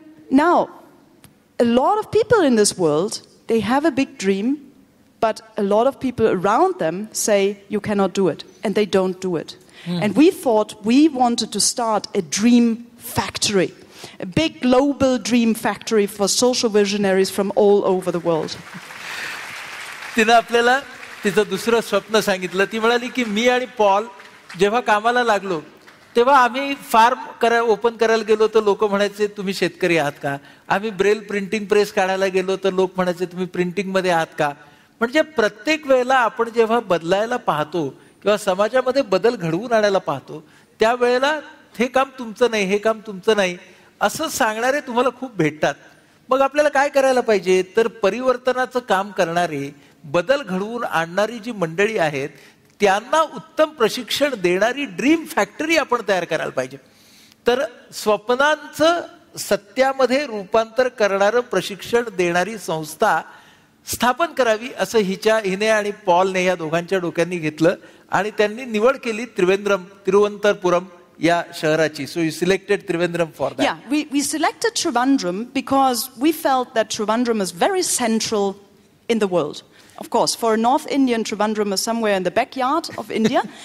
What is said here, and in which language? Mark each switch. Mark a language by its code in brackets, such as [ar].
[en] Now, a lot of people in this world, they have a big dream, but a lot of people around them say you cannot do it, and they don't do it. And we thought we wanted to start a dream factory, a big global dream factory for social visionaries from all over the world. [mr] तिनं आपल्याला तिचं दुसरं स्वप्न सांगितलं. ती म्हणाली की मी आणि पॉल जेव्हा कामाला लागलो तेव्हा आम्ही फार्म ओपन करायला गेलो तर लोक म्हणायचे तुम्ही शेतकरी आहात का? आम्ही ब्रेल प्रिंटिंग प्रेस काढायला गेलो तर लोक म्हणायचे तुम्ही प्रिंटिंग मध्ये आहात का? म्हणजे प्रत्येक वेळेला आपण जेव्हा बदलायला पाहतो किंवा समाजामध्ये बदल घडवून आणायला पाहतो त्यावेळेला हे काम तुमचं नाही, हे काम तुमचं नाही असं सांगणारे तुम्हाला खूप भेटतात. मग आपल्याला काय करायला पाहिजे तर परिवर्तनाचं काम करणारे, बदल घडवून आणणारी जी मंडळी आहेत त्यांना उत्तम प्रशिक्षण देणारी ड्रीम फॅक्टरी आपण तयार करायला पाहिजे. तर स्वप्नांचं सत्यामध्ये रूपांतर करणारं प्रशिक्षण देणारी संस्था स्थापन करावी असं हिने आणि पॉलने या दोघांच्या डोक्यांनी घेतलं आणि त्यांनी निवड केली तिरुवनंतपुरम या शहराची. [en] So you selected Trivandrum for that. Yeah, we selected Trivandrum because we felt that Trivandrum is very central in the world. Of course, for a North Indian, Trivandrum is somewhere in the backyard of India.